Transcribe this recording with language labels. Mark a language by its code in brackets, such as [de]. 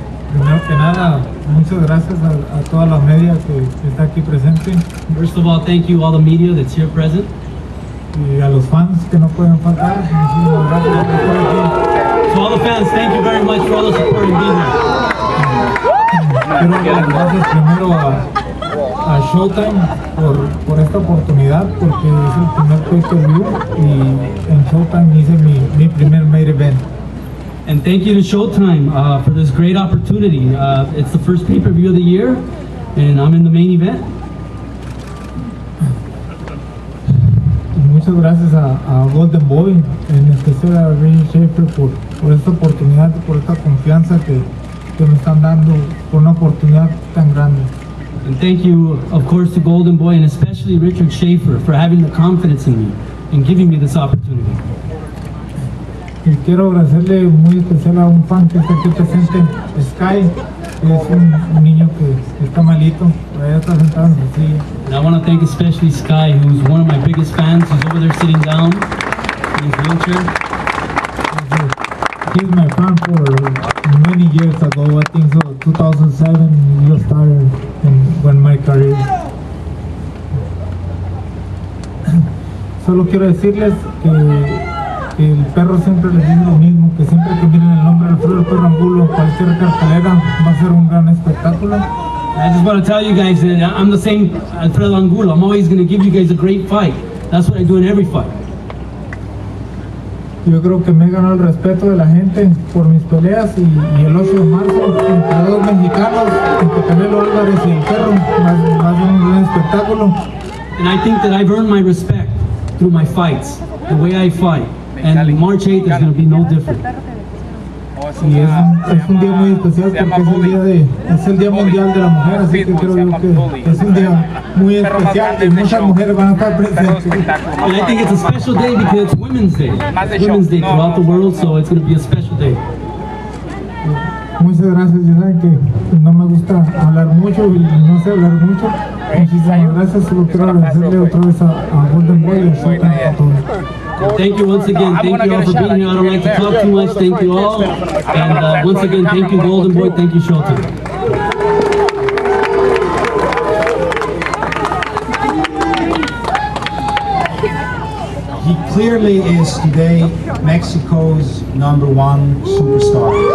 [es] Primero que nada, muchas gracias a toda la media que está aquí presente. [en] First of all, thank you all the media that's here present. [es] Y a los fans que no pueden faltar, muchísimas gracias por estar aquí. [en] To all the fans, thank you very much for all the support and being here. [es] Quiero dar las gracias primero a Showtime por esta oportunidad, porque es el primer pay-per-view y en Showtime hice mi primer main event. [en] And thank you to Showtime for this great opportunity. It's the first pay-per-view of the year, and I'm in the main event. [es] Muchas gracias a Golden Boy, en especial a Richard Schaefer por esta oportunidad, por esta confianza que me están dando, por una oportunidad tan grande. [en] And thank you, of course, to Golden Boy and especially Richard Schaefer for having the confidence in me and giving me this opportunity. [es] Y quiero agradecerle muy especial a un fan que está aquí presente, Sky, que es un niño que está malito, allá está sentado en su silla. [en] And I want to thank especially Sky, who's one of my biggest fans, who's over there sitting down in his wheelchair. He's my fan for many years ago, I think so, 2007, he started when my career. [es] Solo quiero decirles que el perro siempre les dice lo mismo, que siempre que miren el nombre de Alfredo Perro Angulo, cualquier cartelera va a ser un gran espectáculo. [en] I just want to tell you guys that I'm the same Alfredo Angulo. I'm always going to give you guys a great fight. That's what I do in every fight. [es] Yo creo que me he ganado el respeto de la gente por mis peleas y el 8 de marzo entre dos mexicanos, entre Canelo Alvarez y el perro, va a ser un gran espectáculo. [en] And I think that I've earned my respect through my fights, the way I fight. And March 8th is going to be no different. [es] Y es un día muy especial porque es el día mundial de la mujer, así que creo yo que es un día muy especial y muchas mujeres van a estar presentes. [en] And I think it's a special day because it's Women's Day. It's Women's Day throughout the world, so it's going to be a special day. [es] Muchas gracias, ya saben que no me gusta hablar mucho y no sé hablar mucho. Muchísimas gracias, solo quiero agradecerle otra vez a Golden Boy y a Showtime a todos. [en] Thank you once again. Thank you all for being here. I don't like to talk too much. Thank you all. And once again, thank you, Golden Boy. Thank you, Showtime. He clearly is today Mexico's #1 superstar.